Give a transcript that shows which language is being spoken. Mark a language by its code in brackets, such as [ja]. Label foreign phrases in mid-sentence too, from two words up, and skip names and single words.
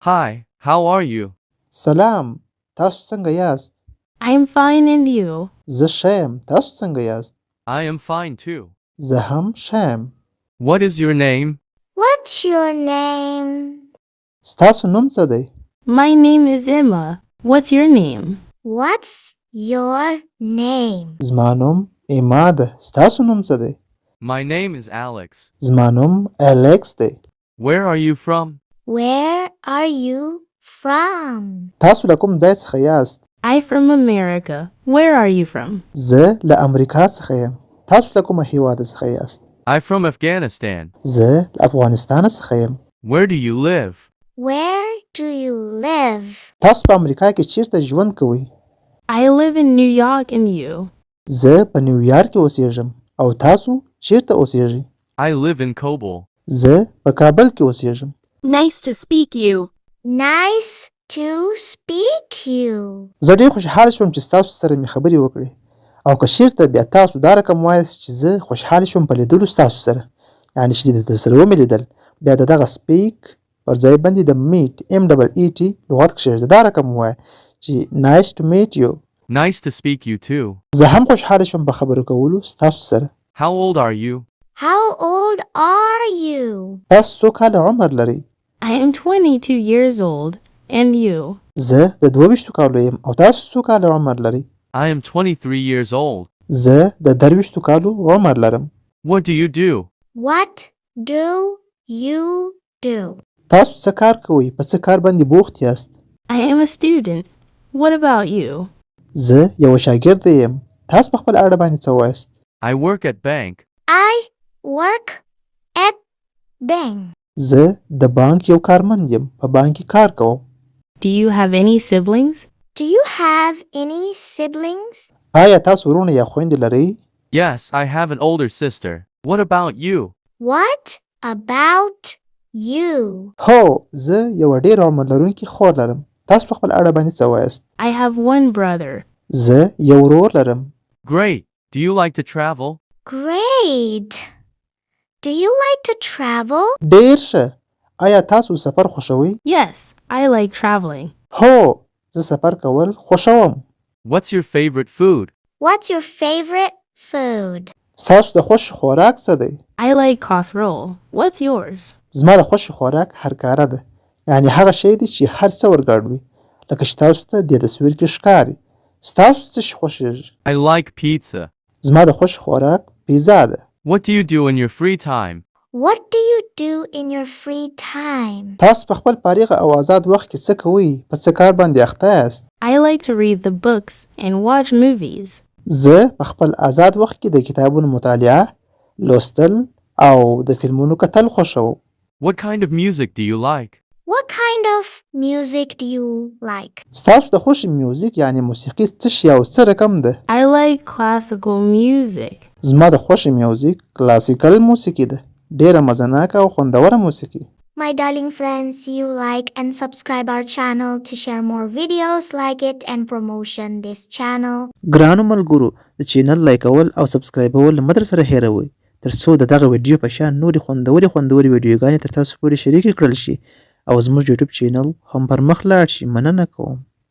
[en] Hi, how are you? [ps] سلام، تاسو څنګه یاست؟ [en] I'm fine, and you? [ps] زه ښه یم، تاسو څنګه یاست؟ [en] I am fine too. [ps] زه هم ښه یم. [en] What is your name? What's your name? [ps] ستاسو نوم څه دی؟ [en] My name is Emma. What's your name? What's your name? [ps] زما نوم ایما ده. ستاسو نوم څه دی؟ [en] My name is Alex. [ps] زما نوم الیکس دی. [en] Where are you from? Where are you from? [ps] تاسو له کوم ځای څخه یاست؟ [en] I'm from America. Where are you from? [ps] زه له امریکا څخه یم. تاسو له کومه هیواد څخه یاست؟ [en] I'm from Afghanistan. [ps] زه له افغانستان څخه یم. [en] Where do you live? Where do you live? [ps] تاسو په امریکا کې چیرته ژوند کوئ؟ [en] I live in New York, and you? [ps] زه په نیویارک کې اوسېږم. او تاسو چیرته اوسېږئ؟ [en] I live in Kabul. [ps] زه په کابل کې اوسېږم. [en] Nice to speak you. Nice to speak you. [ps] زه ډېر خوشحاله شوم چې ستاسو سره مې خبرې وکړې. او که چیرته بیا تاسو دا رقم وایاست چې زه خوشحاله شوم په لیدلو ستاسو سره، یعنې چې د سره ومې لیدل، بیا د دغه سپیک پر ځای باندې د میټ MEET لغت کښېږده. دا رقم ووایه چې [en] nice to meet you. Nice to speak you too. [ps] زه هم خوشحاله شوم په خبرو کولو ستاسو سره. [en] How old are you? How old are you? [ps] تاسو څو کاله عمر لرئ؟ [en] I am 22 years old, and you? [ps] زه د 22 کالو یم. او تاسو څو کاله عمر لرئ؟ [en] I am 23 years old. [ps] زه د 23 کالو عمر لرم. [en] What do you do? What do you do? [ps] تاسو څه کار کوئ؟ په څه کار باندې بوخت یاست؟ [en] I am a student. What about you? [ps] زه یو شاګرد یم. تاسو په خپل اړه باندې څه وایاست؟ [en] I work at bank. I work at bank. [ps] زه د بانک یو کارمند یم. په بانک کې کار کوم. [en] Do you have any siblings? Do you have any siblings? [ps] آیا تاسو ورونه یا خویندې لرئ؟ [en] Yes, I have an older sister. What about you? What about you? [ps] هو، زه یو ډېر عمر لرونکي خور لرم. تاسو په خپل اړه باندې څه وایاست؟ [en] I have one brother. [ps] زه یو ورور لرم. [en] Great. Do you like to travel? Great. Do you like to travel? [ps] ډېر ښه. آیا تاسو سفر خوښوئ؟ [en] Yes, I like traveling. [ps] هو، زه سفر کول خوښوم. [en] What's your favorite food? What's your favorite food? [ps] ستاسو د خوښ خوراک څه دی؟ [en] I like casserole. What's yours? [ps] زما د خوښ خوراک هرکاره ده. یعنې هغه شی دی چې هر څه ورګډ وي. لکه چې تاسو ته دې تصویر کې ښکاري. ستاسو څه شی خوښیږي؟ [en] I like pizza. [ps] زما د خوښ خوراک پیزا ده. [en] What do you do in your free time? What do you do in your free time? [ps] تاسو په خپل فارغ او آزاد وخت کې څه کوئ؟ په څه کار باندې اخته یاست؟ [en] I like to read the books and watch movies. [ps] زه په خپل آزاد وخت کې د کتابونو مطالعه، لوستل او د فلمونو کتل خوښوم. [en] What kind of music do you like? What kind of music do you like? [ps] ستاسو د خوښ میوزیک یعنی موسیقي څه شی او څه رقم ده؟ [en] I like classical music. [ps] زما د خوښ میوزیک کلاسیکل موسیقي ده. ډیره مزناکه او خوندوره موسیقي. [en] My darling friends, you like and subscribe our channel to share more videos like it and promotion this channel. [ps] ګرانو ملګرو، د چینل لایکول او سبسکرایبول مدر سره هیروئ ترڅو د دغه ویډیو په شان نورې خوندورې ویډیوګانې تر تاسو پورې شریکې کړل شي او زموږ یوټیوب چینل هم پر مخ لاړ شي. مننه کوم.